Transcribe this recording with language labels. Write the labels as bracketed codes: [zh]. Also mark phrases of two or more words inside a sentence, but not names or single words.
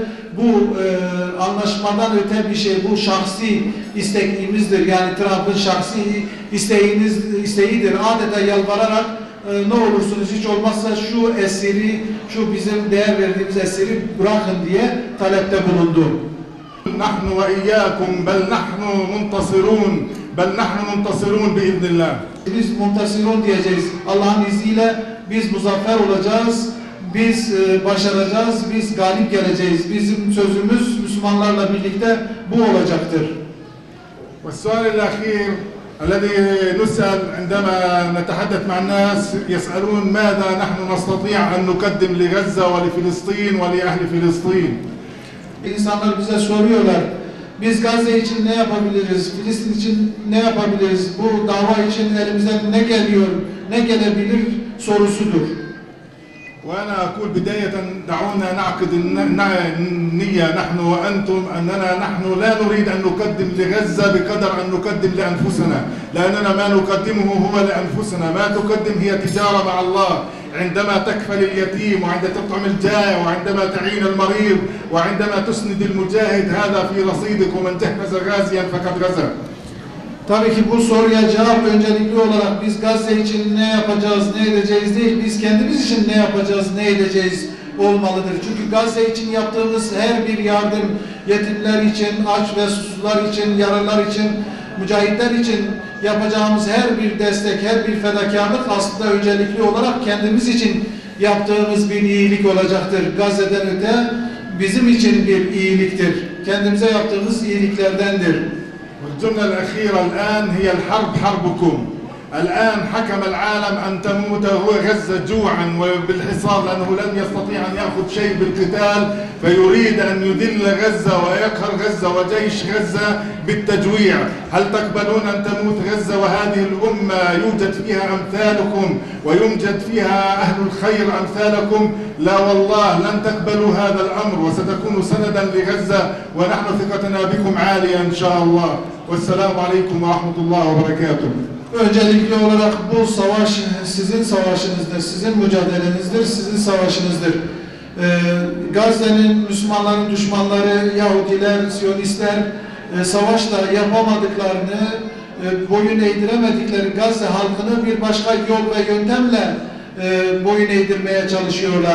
[tr] Bu anlaşmadan öte bir şey, bu şahsi isteğimizdir. Yani Trump'ın şahsi isteğidir. Adeta yalvararak ne olursunuz hiç olmazsa şu esiri, şu bizim değer verdiğimiz esiri bırakın diye talepte bulundu. [ar] نحن وإياكم بل نحن منتصرون بل نحن منتصرون بإذن الله. [tr] Biz muntasirun diyeceğiz. Allah'ın izniyle biz muzaffer olacağız. Biz başaracağız. Biz galip geleceğiz. Bizim sözümüz Müslümanlarla birlikte bu olacaktır. [ar] والسؤال الأخير الذي نسأل عندما نتحدث مع الناس يسألون ماذا نحن نستطيع أن نقدم لغزة ولفلسطين ولأهل فلسطين. [tr] İnsanlar bize soruyorlar. Biz Gazze için ne yapabiliriz? Filistin için ne yapabiliriz? Bu dava için elimizden ne geliyor? Ne gelebilir sorusudur. [ar] وأنا أقول بداية دعونا نعقد النية نحن وأنتم أننا نحن لا نريد أن نقدم لغزة بقدر أن نقدم لأنفسنا، لأننا ما نقدمه هو لأنفسنا، ما تقدم هي تجارة مع الله. عندما تكفل اليتيم وعندما تطعم الجائع وعندما تعين المريض وعندما تسند المجاهد هذا في رصيدك، ومن جهز غازيا فقد غزا. [tr] Tabii ki bu soruya cevap öncelikli olarak biz Gazze için ne yapacağız, ne edeceğiz değil, biz kendimiz için ne yapacağız, ne edeceğiz olmalıdır. Çünkü Gazze için yaptığımız her bir yardım, yetimler için, aç ve susuzlar için, yaralılar için, mücahitler için yapacağımız her bir destek, her bir fedakarlık aslında öncelikli olarak kendimiz için yaptığımız bir iyilik olacaktır. Gazze'den öte bizim için bir iyiliktir. Kendimize yaptığımız iyiliklerdendir. [ar] والجملة الأخيرة الآن هي الحرب حربكم. الآن حكم العالم أن تموت هو غزة جوعا وبالحصار لأنه لن يستطيع أن يأخذ شيء بالقتال، فيريد أن يذل غزة ويقهر غزة وجيش غزة بالتجويع. هل تقبلون أن تموت غزة وهذه الأمة يوجد فيها أمثالكم ويوجد فيها أهل الخير أمثالكم؟ لا والله لن تقبلوا هذا الأمر، وستكون سندا لغزة ونحن ثقتنا بكم عالية إن شاء الله. والسلام عليكم ورحمة الله وبركاته. [tr] Öncelikli olarak bu savaş sizin savaşınızdır, sizin mücadelenizdir, sizin savaşınızdır. Gazze'nin Müslümanların düşmanları, Yahudiler, Siyonistler savaşla yapamadıklarını, boyun eğdiremedikleri Gazze halkını bir başka yol ve yöntemle boyun eğdirmeye çalışıyorlar.